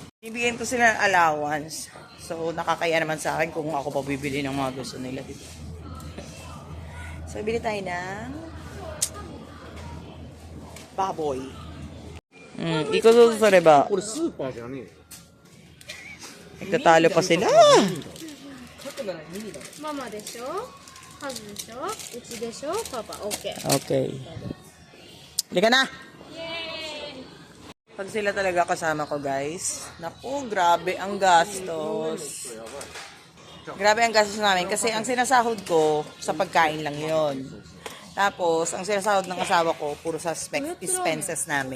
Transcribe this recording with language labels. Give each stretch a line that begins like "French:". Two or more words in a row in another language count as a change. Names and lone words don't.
Filipino: Binibigyan ko sila ng allowance. So, nakakaya naman sa akin kung ako pa bibili ng mga gusto nila dito. So, bili tayo ng baboy. Ikaw doon sa reba. Nagtatalo pa sila. Mama desho, Hazu desho, uchi desho, Papa. Okay. Okay. Halika na. Pag sila talaga kasama ko, guys. Naku, grabe ang gastos. Grabe ang gastos namin kasi ang sinasahod ko sa pagkain lang yon. Tapos, ang sinasahod ng asawa ko, puro sa expenses namin.